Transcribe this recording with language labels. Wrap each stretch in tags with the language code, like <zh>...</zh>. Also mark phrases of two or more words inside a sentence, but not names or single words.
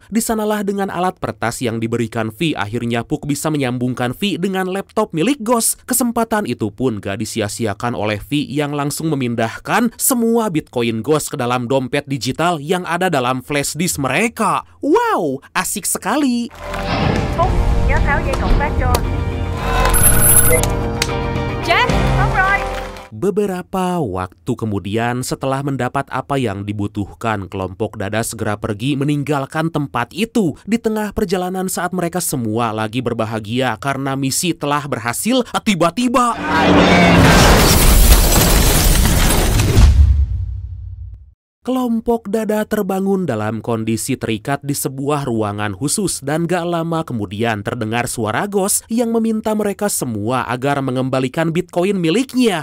<id>Di sanalah dengan alat pertas yang diberikan V, akhirnya Puck bisa menyambungkan V dengan laptop milik Ghost. Kesempatan itu pun gak disia-siakan oleh V yang langsung memindahkan semua Bitcoin Ghost ke dalam dompet digital yang ada dalam flash disk mereka. Wow, asik sekali.</id> <vi>Phúc, nhớ tháo dây cộng phát cho. Jack, Xong rồi.</vi> <id>Beberapa waktu kemudian, setelah mendapat apa yang dibutuhkan, kelompok Dada segera pergi meninggalkan tempat itu. Di tengah perjalanan saat mereka semua lagi berbahagia karena misi telah berhasil, tiba-tiba kelompok Dada terbangun dalam kondisi terikat di sebuah ruangan khusus dan gak lama kemudian terdengar suara Ghost yang meminta mereka semua agar mengembalikan Bitcoin miliknya.</id>